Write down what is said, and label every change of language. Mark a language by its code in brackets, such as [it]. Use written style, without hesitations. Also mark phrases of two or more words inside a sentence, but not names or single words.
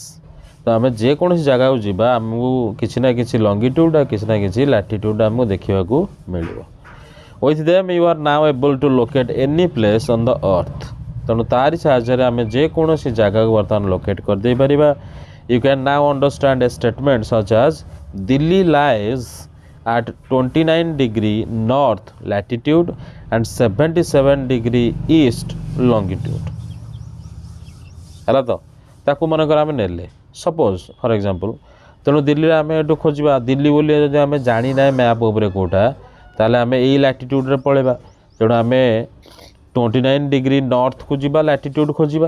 [or] ତ ଆମେ ଯେକୌଣସି ଜାଗାକୁ ଯିବା ଆମକୁ କିଛି ନା କିଛି ଲଙ୍ଗିଟ୍ୟୁଡ଼ ଆଉ କିଛି ନା କିଛି ଲାଟିଟ୍ୟୁଡ଼ ଆମକୁ ଦେଖିବାକୁ ମିଳିବ। [en] With them you are now able to locate any place on the earth. [or] ତେଣୁ ତାରି ସାହାଯ୍ୟରେ ଆମେ ଯେକୌଣସି ଜାଗାକୁ ବର୍ତ୍ତମାନ ଲୋକେଟ୍ କରିଦେଇପାରିବା। [en] You can now understand a statement such as Delhi lies at 29 degree north latitude and 77 degree east longitude। [or] ହେଲା ତ? ତାକୁ ମନେକର ଆମେ ନେଲେ [en] suppose for example, [or] ତେଣୁ ଦିଲ୍ଲୀରେ ଆମେ ଏଠୁ ଖୋଜିବା, ଦିଲ୍ଲୀ ବୋଲି ଯଦି ଆମେ ଜାଣିନାହିଁ ମ୍ୟାପ୍ ଉପରେ କେଉଁଟା, ତାହେଲେ ଆମେ ଏଇ ଲାଟିଟ୍ୟୁଡ଼ରେ ପଳେଇବା। ତେଣୁ ଆମେ 29 [en] degree north [or] ଯିବା, ଲାଟିଟ୍ୟୁଡ଼ ଖୋଜିବା।